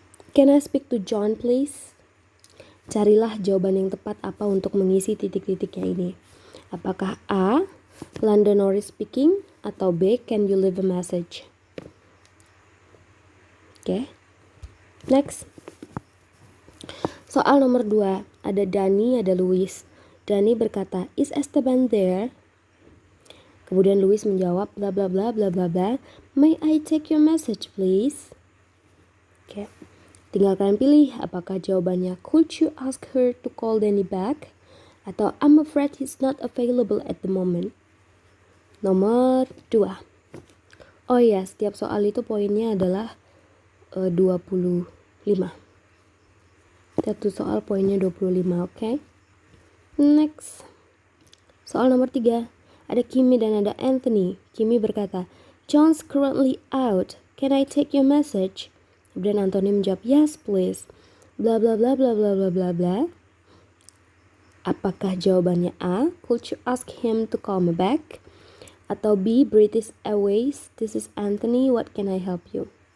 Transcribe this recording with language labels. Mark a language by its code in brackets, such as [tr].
[en] Can I speak to John please? [id] Carilah jawaban yang tepat apa untuk mengisi titik-titiknya ini. Apakah [en] A, Lando Norris speaking, atau B, can you leave a message? [id] Oke. Next. Soal nomor 2, ada Dani, ada Luis. Dani berkata, [en] is Esteban there? [id] Kemudian Luis menjawab, bla bla bla bla bla bla. [en] May I take your message please? Oke. [id] Tinggal kalian pilih apakah jawabannya [en] could you ask her to call Danny back, atau I'm afraid he's not available at the moment. [id] Nomor 2. Oh iya, setiap soal itu poinnya adalah 25. Satu soal poinnya 25, oke? Next. Soal nomor 3. Ada Kimi dan ada Anthony. [en] Kimi berkata, John's currently out. Can I take your message? [id] Kemudian Anthony menjawab, [en] yes please. [id] Bla bla bla bla bla bla bla bla. Apakah jawabannya [en] A, could you ask him to call me back? [id] Atau [en] B, British Airways, this is Anthony, what can I help you?